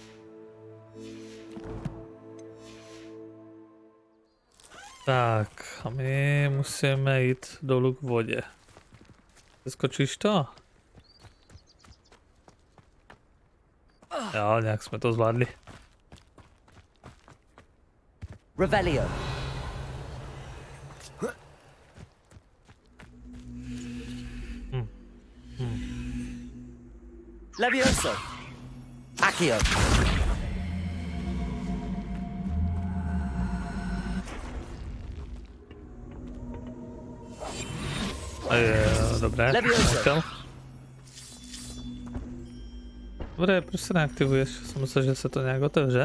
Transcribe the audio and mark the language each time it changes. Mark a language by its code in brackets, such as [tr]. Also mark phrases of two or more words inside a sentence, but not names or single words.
[cs] Tak, a my musíme jít dolů k vodě. Vyskočíš to? Jo, nějak jsme to zvládli. Revelio. Levioso. Accio. Dobré, nechtěl. Dobré, proč se neaktivuješ? Jsem myslel, že se to nějak otevře.